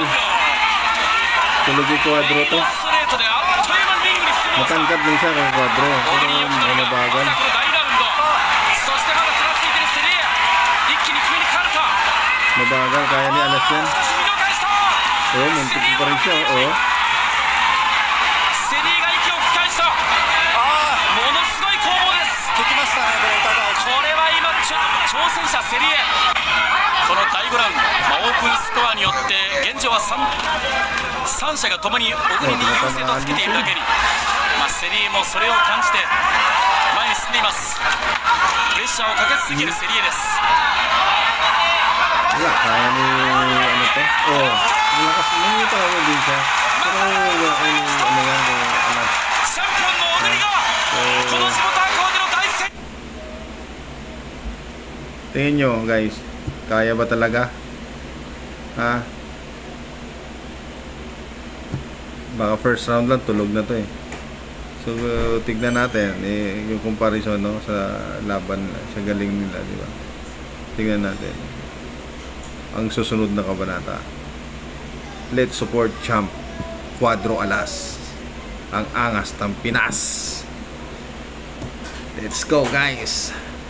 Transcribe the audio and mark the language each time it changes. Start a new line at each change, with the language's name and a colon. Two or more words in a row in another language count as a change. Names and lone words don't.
Filipino: Tulog yung Cuadro to. Matangkad lang siya kay Cuadro, pero mabagal. Mabagal, kaya ni Alas yan. Muntik pa rin siya,
Japanese: この第5ラウンド、オープンスコアによって現状は3社がともに小栗に優勢とつけているだけに、セリエもそれを感じて前に進んでいます。プレッシャーをかけ続けるセリエです。
Filipino: Wala, kaya ni ano to? Malakas naman yung tawag din siya. Pero ano yan,
Japanese: チャンピオンの小栗がこの地元赤穂での大戦。
Filipino: tingin nyo guys, kaya ba talaga? Baka
English: first round
Filipino: lang tulog na to eh. So tignan natin yung comparison, no, sa laban sa galing nila, di ba? Tignan natin ang susunod na kabanata.
English: Let's support Champ Cuadro Alas.
Filipino: ang angas ng Pinas.
English: Let's go guys.